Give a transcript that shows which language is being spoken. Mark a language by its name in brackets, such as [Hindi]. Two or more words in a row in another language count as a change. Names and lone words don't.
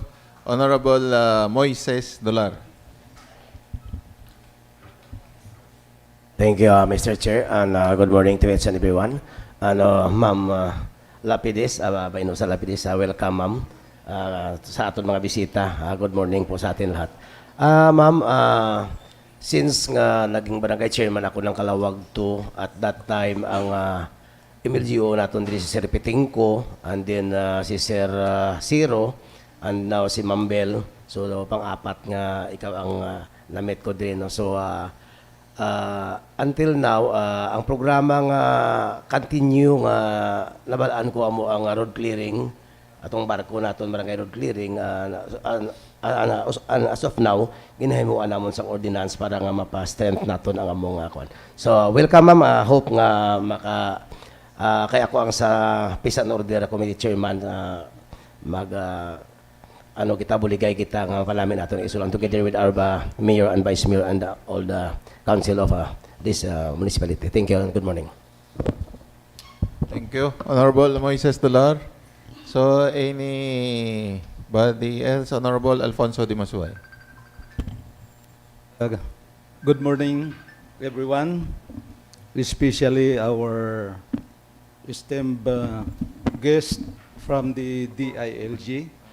[English] Honorable Moises Dolar. Thank you, Mr. Chair, and good morning to each and everyone. [Hiligaynon] Ma'am Lapidis, Baino sa Lapidis, welcome, ma'am, sa aton mga bisita. [English] Good morning [Filipino] po sa atin lahat. Ma'am, since nga naging barangay chairman ako ng Kalawag 2, [English] at that time, [Filipino] ang MLGO natin din si Sir Pitingko, [English] and then [Filipino] si Sir Ciro, [English] and now [Filipino] si Ma'am Bel. [Hiligaynon] So, pang-apat nga ikaw ang na-meet ko din. [English] No? So, until now, [Hiligaynon] ang programa nga continue nga nabalaan ko amo ang [English] road clearing, [Hiligaynon] atong barko naton barangay [English] road clearing, as of now, [Hiligaynon] ginahimuan namon sang ordinance para nga mapa-strength naton ang among kwan. So, welcome, ma'am. Hope nga kaya ako ang sa Peace and Order Committee Chairman, kita buligay kita nga palamin naton Isulan [English] together with our Mayor and Vice Mayor and all the council of this municipality. Thank you and good morning. Thank you, Honorable Moises Dolar. So, anybody else? Honorable Alfonso Dimasuay. Good morning, everyone, especially our esteemed guest from the DILG.